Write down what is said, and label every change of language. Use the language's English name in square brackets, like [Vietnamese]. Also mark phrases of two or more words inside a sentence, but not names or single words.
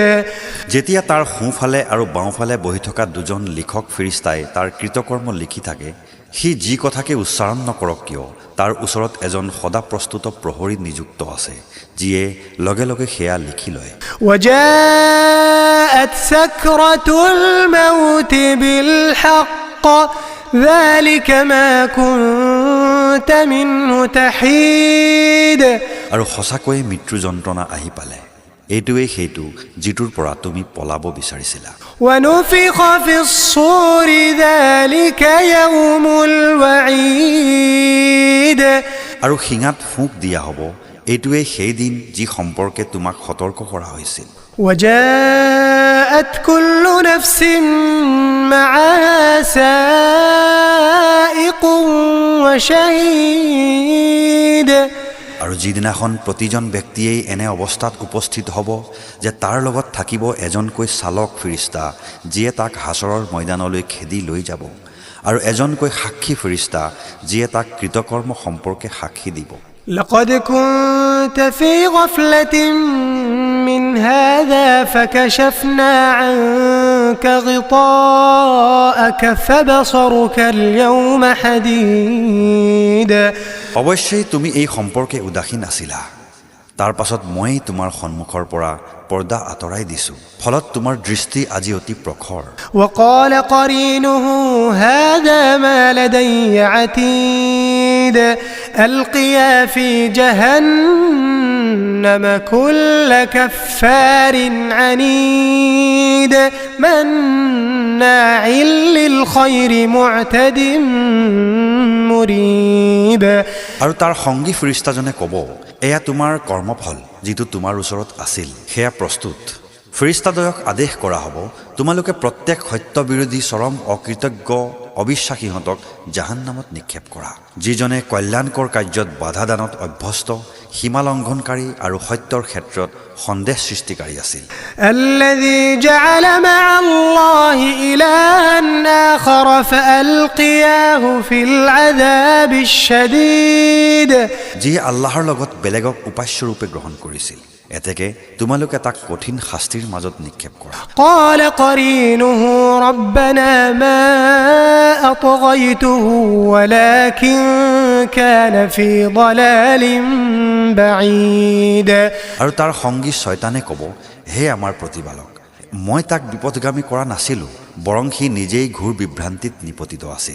[Assamese] যেতিয়া তাৰ সোঁফালে আৰু বাওঁফালে বহি থকা দুজন লিখক ফেৰিস্তাই তাৰ কৃতকৰ্ম লিখি থাকে সি যি কথাকে উচ্চাৰণ নকৰক কিয় তাৰ ওচৰত এজন সদা প্ৰস্তুত প্ৰহৰী নিযুক্ত আছে যিয়ে লগে লগে সেয়া লিখি লয় [Arabic] وجاءت سكرة الموت بالحق ذلك ما كنت منه تحيد [Assamese] আৰু সঁচাকৈয়ে মৃত্যু যন্ত্ৰণা আহি পালে এইটোৱেই সেইটো যিটোৰ পৰা তুমি পলাব বিচাৰিছিলা [Arabic] ونفخ في الصور ذلك يوم الوعيد [Assamese] আৰু শিঙাত ফুঁক দিয়া হ'ব এইটোৱেই সেই দিন যি সম্পৰ্কে তোমাক সতৰ্ক কৰা হৈছিল [Arabic] وجاءت كل نفس معها سائق وشهيد [Assamese] আৰু যিদিনাখন প্ৰতিজন ব্যক্তিয়েই এনে অৱস্থাত উপস্থিত হ'ব যে তাৰ লগত থাকিব এজনকৈ চালক ফেৰিস্তা যিয়ে তাক হাছৰৰ ময়দানলৈ খেদি লৈ যাব আৰু এজনকৈ সাক্ষী ফেৰিস্তা যিয়ে তাক কৃতকৰ্ম সম্পৰ্কে সাক্ষী দিব [Arabic] لقد كنت في غفلة من هذا فكشفنا عنك غطاءك فبصرك اليوم حديد [Assamese] অৱশ্যেই তুমি এই সম্পৰ্কে উদাসীন আছিলা তাৰ পাছত মই তোমাৰ সন্মুখৰ পৰা পৰ্দা আঁতৰাই দিছো ফলত তোমাৰ দৃষ্টি আজি অতি প্ৰখৰ [Arabic] وقال قرينه هذا ما لدي عتيد ألقيا في جهنم كل كفار عنيد مناع للخير معتد مريب [Assamese] আৰু তাৰ সংগী ফেৰিস্তাজনে ক'ব এয়া তোমাৰ কৰ্মফল যিটো তোমাৰ ওচৰত আছিল সেয়া প্ৰস্তুত ফেৰিস্তাদ্বয়ক আদেশ কৰা হ'ব তোমালোকে প্ৰত্যেক সত্য বিৰোধী চৰম অকৃতজ্ঞ অবিশ্বাসীহঁতক জাহান্নামত নিক্ষেপ কৰা যিজনে কল্যাণকৰ কাৰ্যত বাধা দানত অভ্যস্ত সীমা লংঘনকাৰী আৰু সত্যৰ ক্ষেত্ৰত সন্দেহ সৃষ্টিকাৰী আছিল [Arabic] الذي جعل مع الله إلها آخر فألقياه في العذاب الشديد [Assamese] যি আল্লাহৰ লগত বেলেগক উপাস্য ৰূপে গ্ৰহণ কৰিছিল এতেকে তোমালোকে তাক কঠিন শাস্তিৰ মাজত নিক্ষেপ কৰা [Arabic] قال قرينه ربنا ما أطغيته ولكن كان في ضلال بعيد [Assamese] আৰু তাৰ সংগী শয়তানে ক'ব হে আমাৰ প্ৰতিপালক মই তাক বিপথগামী কৰা নাছিলোঁ বৰং সি নিজেই ঘোৰ বিভ্ৰান্তিত নিপতিত আছিল